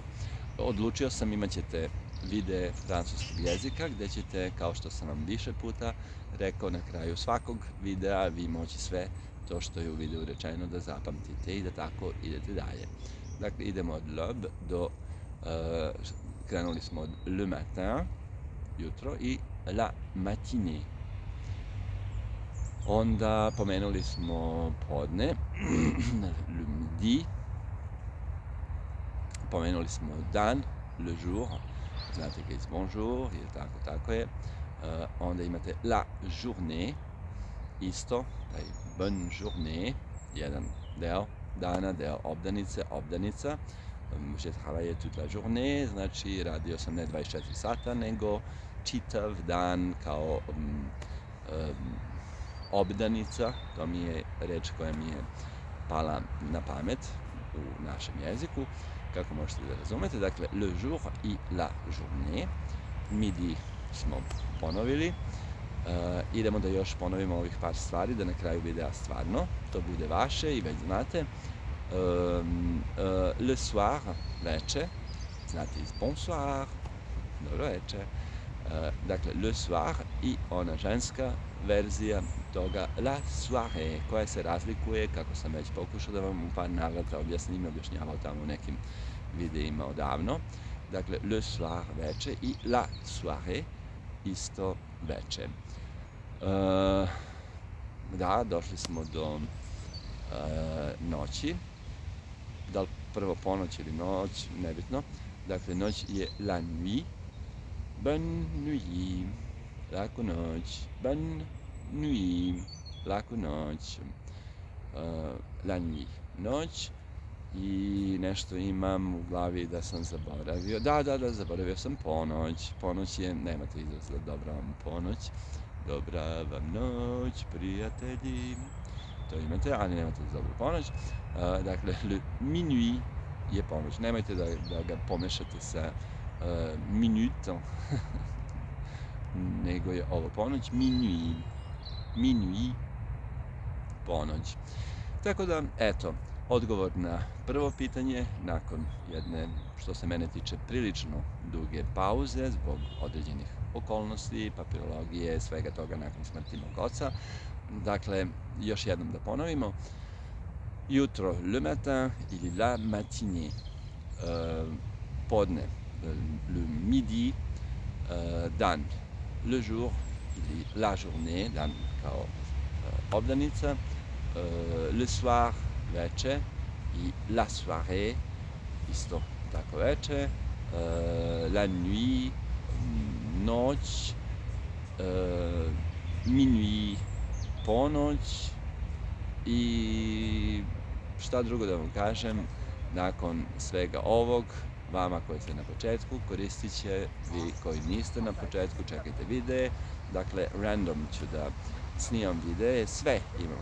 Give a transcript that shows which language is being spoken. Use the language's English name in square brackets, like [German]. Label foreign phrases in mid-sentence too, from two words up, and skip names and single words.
[Serbian] Odlučio sam, imat ćete videe francuskog jezika gdje ćete, kao što sam vam više puta rekao, na kraju svakog videa vi moći sve to što je u videu rečeno da zapamtite i da tako idete dalje. Dakle, idemo od [French] l'aube [Serbian] do, krenuli smo od [French] le matin, [Serbian] jutro, i [French] la matinée. [Serbian] Onda pomenuli smo podne, [French] le midi, [Serbian] pomenuli smo dan, [French] le jour, [Serbian] znate ga iz bonjour, ili tako je. Onda imate [French] la journée, [Serbian] isto, taj [French] bonne journée, [Serbian] jedan deo dana, deo obdanica. [French] J'ai travaillé toute la journée, [Serbian] znači radio sam ne 24 sata, nego čitav dan kao obdanica. To mi je reč koja mi je pala na pamet u našem jeziku, kako možete da razumete. Dakle, [French] le jour i la journée. [Serbian] Midi smo ponovili. Idemo da još ponovimo ovih par stvari, da na kraju videa stvarno to bude vaše i već znate. [French] Le soir, [Serbian] veče, znate iz bonsoir, dobro veče. Dakle, [French] le soir [Serbian] i ona ženska verzija toga, [French] la soirée, [Serbian] koja se razlikuje, kako sam već pokušao da vam u par navrata objasnim i objašnjavao tamo u nekim videima odavno. Dakle, [French] le soir, [Serbian] veče, i [French] la soirée, [Serbian] isto veče. Da, došli smo do noći. Da li prvo ponoć ili noć, nebitno. Dakle, noć je [French] la nuit. Bonne nuit. [Serbian] Laku noć. [French] Bonne nuit. [Serbian] Laku noć. [French] La nuit. [Serbian] Noć. I nešto imam u glavi da sam zaboravio. Da, zaboravio sam ponoć. Ponoć je, nemate izraz za dobra vam ponoć. Dobra vam noć, prijatelji. To imate, ali nemate za dobru ponoć. Dakle, [French] le minuit [Serbian] je ponoć. Nemojte da ga pomešate sa minutom, nego je ovo ponoć. [French] Minuit. Minuit, [Serbian] ponoć. Tako da, eto, odgovor na prvo pitanje, nakon jedne, što se mene tiče, prilično duge pauze zbog određenih okolnosti, papirologije, svega toga nakon smrti mog oca. Dakle, još jednom da ponovimo. Jutro, [French] le matin ili la matinée. [Serbian] Podne, [French] le midi. Dan, le jour ili la journée, [Serbian] dan kao obdanica, [French] le soir, [Serbian] veče, i [French] la soirée, [Serbian] isto tako veče, [French] la nuit, [Serbian] noć, minuit, ponoć i šta drugo da vam kažem, nakon svega ovog, vama koji ste na početku, koristit će, vi koji niste na početku, čekajte videe, dakle, random ću da snimam videe, sve imam.